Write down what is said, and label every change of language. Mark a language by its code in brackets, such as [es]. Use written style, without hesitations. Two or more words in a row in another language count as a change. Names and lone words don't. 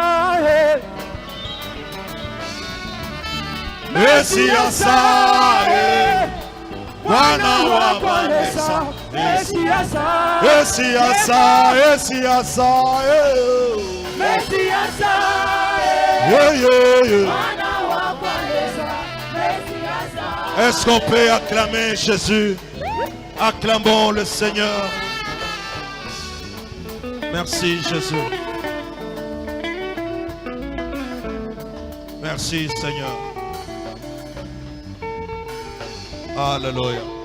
[ln] Mesiasa, mwana wa kwalesa. Mesiasa, Mesiasa, Mesiasa, Mesiasa, yeah, yeah, yeah. mwana wa kwalesa. Mesiasa. [fr] Est-ce qu'on peut acclamer Jésus? Acclamons le Seigneur. Merci Jésus. Merci Seigneur. Alléluia.